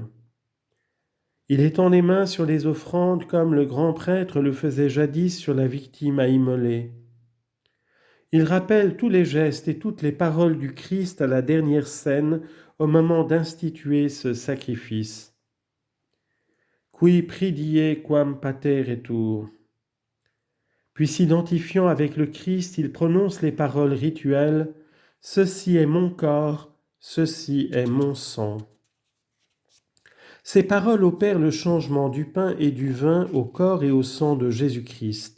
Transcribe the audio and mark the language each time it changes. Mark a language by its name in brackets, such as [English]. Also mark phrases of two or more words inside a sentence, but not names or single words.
[French] Il étend les mains sur les offrandes comme le grand prêtre le faisait jadis sur la victime à immoler. Il rappelle tous les gestes et toutes les paroles du Christ à la dernière scène au moment d'instituer ce sacrifice. [Latin] Qui pridie quam pateretur. [French] Puis s'identifiant avec le Christ, il prononce les paroles rituelles « Ceci est mon corps, ceci est mon sang ». Ces paroles opèrent le changement du pain et du vin au corps et au sang de Jésus-Christ.